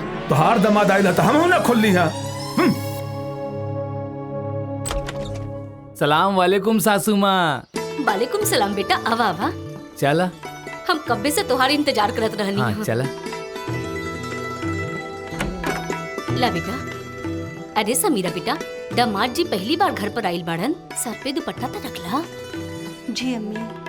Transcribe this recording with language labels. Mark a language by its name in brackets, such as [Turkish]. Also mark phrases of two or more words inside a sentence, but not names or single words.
[Bhojpuri] तोहार दमाद आइला तो हम ना खोल ली। [Arabic] سلام عليكم [Bhojpuri] सासू माँ। [Arabic] عليكم سلام [Bhojpuri] बेटा, आवा आवा। चला, हम कब्बे से तुम्हारी इंतजार करत रहनी। हाँ चला। ला बेटा। अरे समीरा बेटा, दामाद जी पहली बार घर पर आइल बाड़न, सर पे दुपट्टा तो रखला। जी अम्मी।